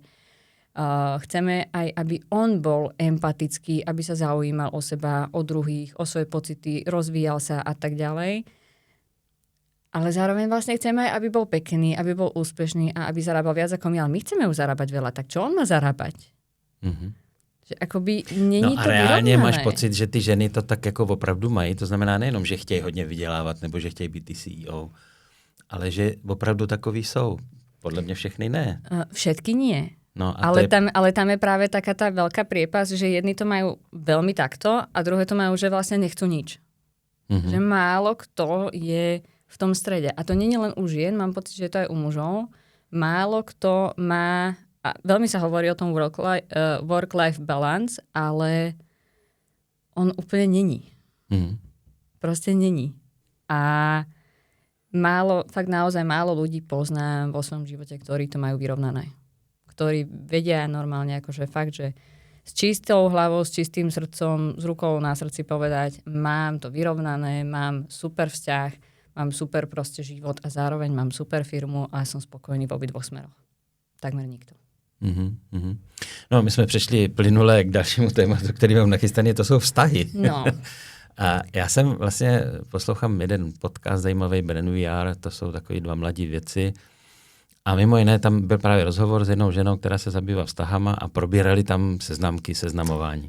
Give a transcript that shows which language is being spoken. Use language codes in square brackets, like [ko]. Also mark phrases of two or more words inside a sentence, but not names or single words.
[sk] Chceme aj, aby on bol empatický, aby sa zaujímal o seba, o druhých, o svoje pocity, rozvíjal sa a tak ďalej. Ale zároveň vlastne chceme, aby bol pekný, aby bol úspešný a aby zarábal viac ako my. Ale my chceme už zarábať veľa, tak čo on má zarábať? Mm-hmm. Že akoby není to vyrovnané. [cs] A reálně máš pocit, že ty ženy to tak jako opravdu mají? To znamená nejenom, že chtějí hodně vydělávat nebo že chtějí být ty CEO, ale že opravdu takový jsou. Podle mě všechny ne. [sk] Všetky nie. No, ale tam je práve taká tá veľká priepas, že jedni to majú veľmi takto a druhé to majú, že vlastne nechcú nič. Mm-hmm. Že málo kto je v tom strede. A to nie je len u žien, mám pocit, že to aj u mužov. Málo kto má, a veľmi sa hovorí o tom [en] work-life balance, [sk] ale on úplne není. Mm. Proste není. A fakt naozaj málo ľudí poznám vo svojom živote, ktorí to majú vyrovnané. Ktorí vedia normálne, akože fakt, že s čistou hlavou, s čistým srdcom, s rukou na srdci povedať, mám to vyrovnané, mám super vzťah, mám super proste život a zároveň mám super firmu a som spokojný v obidvoch smeroch. Takmer nikto. Mm-hmm. [cs] No, my jsme přešli plynule k dalšímu tématu, který mám nachystaný, to jsou vztahy. No. A já jsem vlastně poslouchám jeden podcast zajímavý, Brand VR, to jsou takový dva mladí věci. A mimo jiné tam byl právě rozhovor s jednou ženou, která se zabývá vztahama a probírali tam seznamky, seznamování.